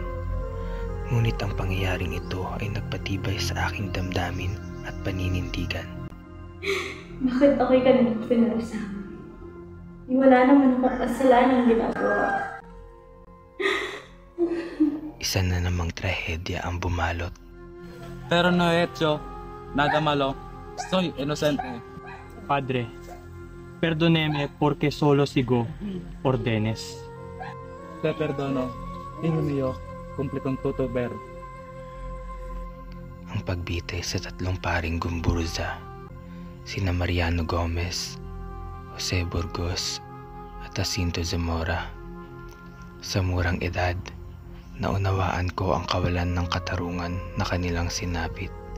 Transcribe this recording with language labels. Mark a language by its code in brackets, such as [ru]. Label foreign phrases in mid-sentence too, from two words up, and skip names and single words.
[tl] Ngunit ang pangyayaring ito ay nagpatibay sa aking damdamin at paninindigan. Bakit ako'y ganito pinarasama? Wala naman akong kasalanang ginagawa. Isa na namang trahedya ang bumalot. [es] Pero no hecho, nada malo. Soy inocente. Padre, perdóneme porque solo sigo órdenes. Te perdono. Hijo mío, cumple con todo ver. [tl] Ang pagbitay sa 3 paring Gumburza, sina Mariano Gomez, Jose Burgos at Jacinto Zamora. Sa murang edad, naunawaan ko ang kawalan ng katarungan na kanilang sinapit.